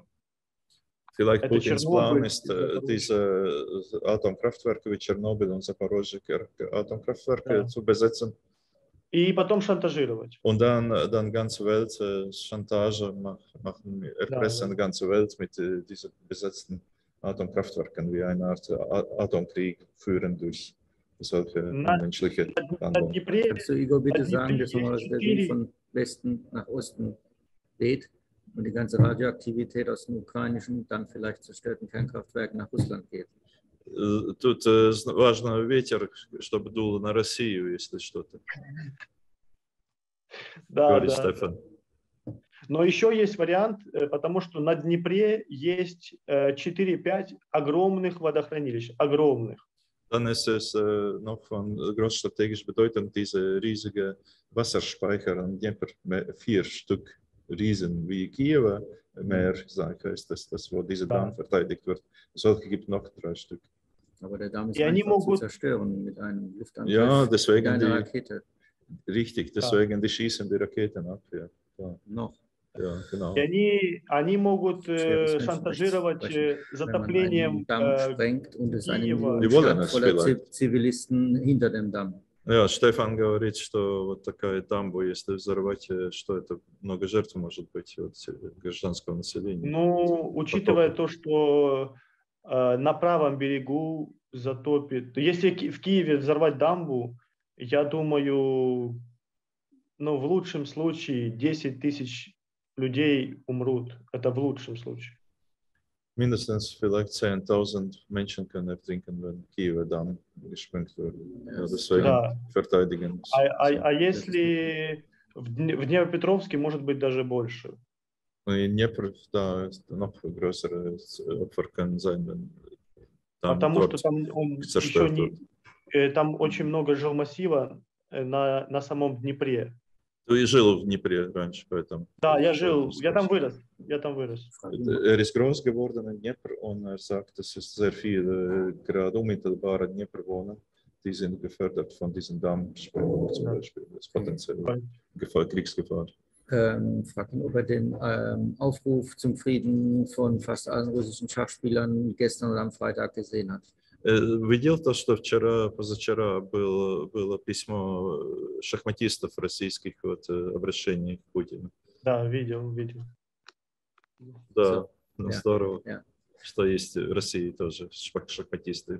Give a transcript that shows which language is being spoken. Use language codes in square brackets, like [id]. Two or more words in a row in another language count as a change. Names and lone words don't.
[de] Vielleicht Putins Plan ist, diese Atomkraftwerke wie Tschernobyl und Запорожье Atomkraftwerke zu besetzen. [ru] И потом шантажировать. [de] Und dann ganze Welt Chantage machen, erpressen die ganze Welt mit diesen besetzten Atomkraftwerken wie eine Art Atomkrieg führen durch solche menschliche Handlungen. Kannst du, Igor, bitte sagen, dass der Wind von Westen nach Osten weht und die ganze Radioaktivität aus den ukrainischen, dann vielleicht zerstörten Kernkraftwerken nach Russland geht? [ru] Тут важно ветер, чтобы дул на Россию, если что-то. Да, Говорит да. Стефан. Но еще есть вариант, потому что на Днепре есть 4-5 огромных водохранилищ, огромных. [de] Dann ist es noch von großstrategisch Bedeutung, diese riesige Wasserspeicher an Dnieper, 4 Stück Riesen wie Kiewer Meer, heißt das, wo dieser Damm verteidigt wird. Solche gibt noch 3 Stück. Aber der Damm ist Ja, einfach zu zerstören mit einem Luftangriff, Ja, deswegen mit einer Rakete. Richtig, deswegen die schießen die Raketen ab. Ja, klar. Noch. Ja, genau. [ru] И они могут шантажировать затоплением Киева. [de] Die wollen es vielleicht. Zivilisten hinter dem Damm. Ja, [ru] Стефан говорит, что вот такая дамба, если взорвать, что это много жертв может быть от гражданского населения. Ну, учитывая то, что на правом берегу затопит. Если в Киеве взорвать дамбу, я думаю, ну, в лучшем случае 10 тысяч людей umrут. Это в лучшем случае. [de] Mindestens vielleicht 10.000 Menschen können ertrinken, wenn Kiewer Damm gesprengt wird. Ja, deswegen verteidigen. [ru] А если в Днепропетровске, может быть, даже больше. И Днепр, да, [de] noch größere Opfer können sein, wenn [ru] Потому что там еще не, там очень много жилмассива на самом Днепре. Ты жил в Днепре раньше, поэтому. Да, я жил, я там вырос. [de] Ist groß geworden in Dnieper und sagt, dass es sehr viele gerade unmittelbare Dnieper wohnen. Die sind gefördert von diesen Dammsprengung zum Beispiel. Das ist potenziell Kriegsgefahr. Fragt ihn, ob er den Aufruf zum Frieden von fast allen russischen Schachspielern gestern oder am Freitag gesehen hat. [ru] Видел то, что позавчера было письмо шахматистов российских обращений к Путину? Да, видел. Да, здорово, что есть в России тоже шахматисты.